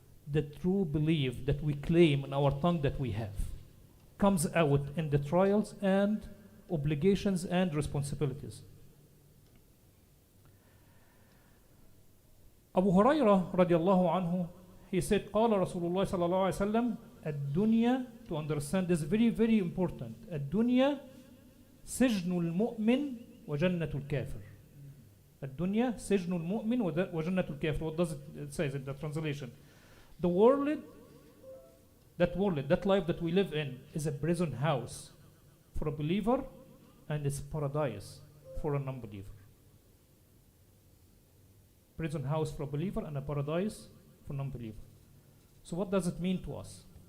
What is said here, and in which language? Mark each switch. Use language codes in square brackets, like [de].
[en] The true belief that we claim in our tongue that we have comes out in the trials and obligations and responsibilities. Abu Hurairah radiallahu anhu, he said, [ar] قال رسول الله صلى الله عليه وسلم, الدنيا, [en] to understand this very, very important. [ar] الدنيا سجن المؤمن وجنة الكافر. الدنيا سجن المؤمن وجنة الكافر. [en] What does it say in the translation? The world, that life that we live in is a prison house for a believer, and it's paradise for a non-believer. Prison house for a believer and a paradise for non-believer. So what does it mean to us?